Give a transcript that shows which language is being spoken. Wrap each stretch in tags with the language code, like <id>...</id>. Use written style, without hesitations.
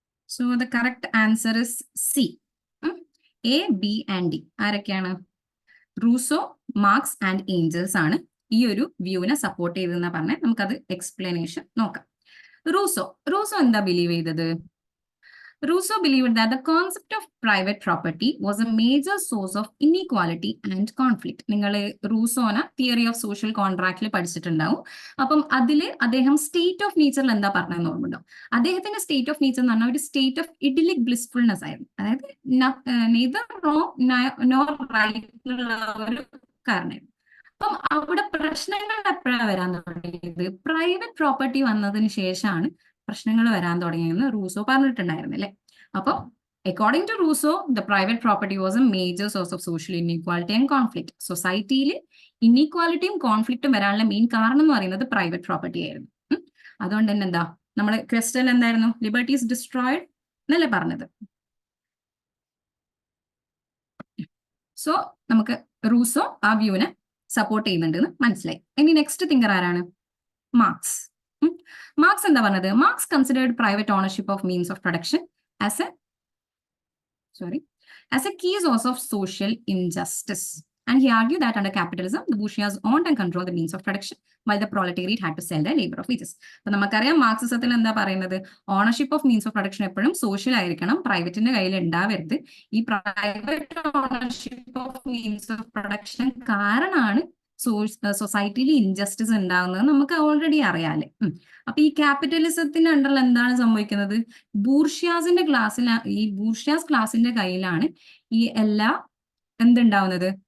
<en>So the correct answer is C. A, B and D</en> <ml>ആരൊക്കെയാണ്? Rousseau, marks and Angeles ആണ് ഈ ഒരു വ്യൂവിനെ support ചെയ്തതെന്ന് പറഞ്ഞാൽ നമുക്കത് എക്സ്പ്ലനേഷൻ നോക്കാം. റൂസോ എന്താ ബിലീവ് ചെയ്തത്?</ml> <en>Rousseau believed that the concept of private property was a major source of inequality and conflict.</en> <ml>നിങ്ങൾ റൂസോന തിയറി ഓഫ് സോഷ്യൽ കോൺട്രാക്റ്റിൽ പഠിച്ചിട്ടുണ്ടാവും. അപ്പം അതിൽ അദ്ദേഹം സ്റ്റേറ്റ് ഓഫ് നേച്ചറിൽ എന്താ പറഞ്ഞതെന്ന് ഓർമ്മയുണ്ടോ? അദ്ദേഹത്തിന്റെ സ്റ്റേറ്റ് ഓഫ് നേച്ചർ എന്ന് പറഞ്ഞാൽ ഒരു സ്റ്റേറ്റ് ഓഫ് ഇഡിലിക് ബ്ലിസ്ഫുൾനെസ് ആയിരുന്നു. അതായത്</ml> <en>neither wrong nor right</en> <ml>ഉള്ള ഒരു കാരണമായിരുന്നു. അപ്പം അവിടെ പ്രശ്നങ്ങൾ എപ്പോഴാണ് വരാൻ തുടങ്ങിയത്? പ്രൈവറ്റ് പ്രോപ്പർട്ടി വന്നതിന് ശേഷമാണ് പ്രശ്നങ്ങൾ വരാൻ തുടങ്ങിയെന്ന് റൂസോ പറഞ്ഞിട്ടുണ്ടായിരുന്നു അല്ലെ.</ml> <en>അപ്പം according to Rousseau the private property was a major source of social inequality and conflict.</en> <ml>സൊസൈറ്റിയിൽ ഇൻഇക്വാലിറ്റിയും കോൺഫ്ലിക്റ്റും വരാനുള്ള മെയിൻ കാരണം എന്ന് പറയുന്നത് പ്രൈവറ്റ് പ്രോപ്പർട്ടി ആയിരുന്നു. അതുകൊണ്ട് തന്നെ എന്താ നമ്മളെ ക്വസ്റ്റ്യൻ എന്തായിരുന്നു?</ml> <en>liberty is destroyed</en> <ml>എന്നല്ലേ പറഞ്ഞത്. സോ നമുക്ക് റൂസോ ആ വ്യൂവിനെ സപ്പോർട്ട് ചെയ്യുന്നുണ്ടെന്ന് മനസ്സിലായി. ഇനി നെക്സ്റ്റ് തിങ്കർ ആരാണ്? മാർക്സ്. മാർക്സ് എന്താ പറഞ്ഞത്?</ml> <en>Marx considered private ownership of means of production as a key source of social injustice. And he argued that under capitalism, the bourgeois owned and controlled the means of production, while the proletariat had to sell their labor of wages.</en> <ml>അപ്പൊ നമുക്കറിയാം മാർക്സിസത്തിൽ എന്താ പറയുന്നത്? Ownership of means of production എപ്പോഴും social ആയിരിക്കണം, പ്രൈവറ്റിന്റെ കയ്യിൽ ഉണ്ടാവരുത്. ഈ private ownership of means of production കാരണമാണ് സൊസൈറ്റിയിൽ ഇൻജസ്റ്റിസ് ഉണ്ടാകുന്നത് നമുക്ക് ഓൾറെഡി അറിയാല്ലേ. അപ്പൊ ഈ ക്യാപിറ്റലിസത്തിന്റെ അണ്ടറിൽ എന്താണ് സംഭവിക്കുന്നത്? ബൂർഷ്യാസിന്റെ ഈ ബൂർഷ്യാസ് ക്ലാസിന്റെ കയ്യിലാണ് ഈ എല്ലാ എന്തുണ്ടാവുന്നത്?</ml>